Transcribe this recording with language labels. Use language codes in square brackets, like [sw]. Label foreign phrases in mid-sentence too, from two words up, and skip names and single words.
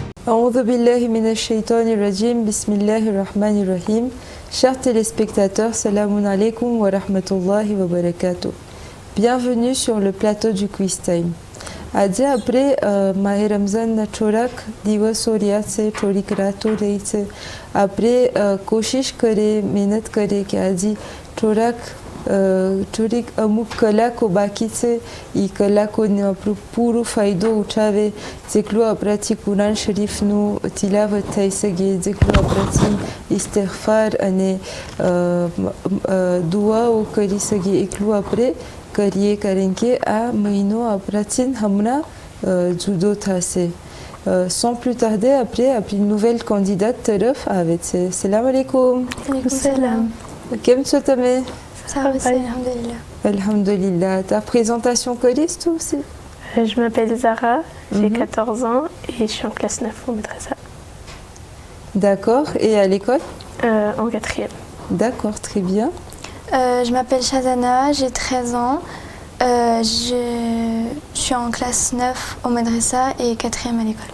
[ar] أعوذ بالله من الشيطان الرجيم، بسم الله الرحمن الرحيم. [fr] Chers téléspectateurs, [ar] سلام عليكم ورحمة الله وبركاته. [fr] Bienvenue sur le plateau du Quiz Time. [gu] આજે આપણે માહે રમઝાનના થોડાક દિવસો રહ્યા છે, થોડીક રાતો રહી છે. આપણે કોશિશ કરીએ, મહેનત કરીએ કે આજે થોડીક અમુક કલાકો બાકી છે, એ કલાકોને આપણો પૂરો ફાયદો ઉઠાવે, જેટલું આપણાથી કુરાન શરીફનું તિલાવત થઈ શકે, જેટલું આપણાથી ઇસ્તિગફાર અને દુઆઓ કરી શકીએ એટલું આપણે કરીએ, કારણ કે આ મહિનો આપણાથી હમણાં જુદો થશે. [fr] Sans plus tarder, après une nouvelle candidate [gu] તરફ આવે છે. [ar] سلام عليكم. Salam. [gu] કેમ છો તમે? [fr] Ça va, alhamdulillah. Alhamdulillah. Ta présentation [gu] કરીશ તું [fr] aussi? Je m'appelle Zara, j'ai 14 ans et je suis en classe 9 au madrasa. D'accord. Et à l'école? En 4e. D'accord, très bien. Je m'appelle Shazana, j'ai 13 ans. Je suis en classe 9 au madrasa et 4e à l'école.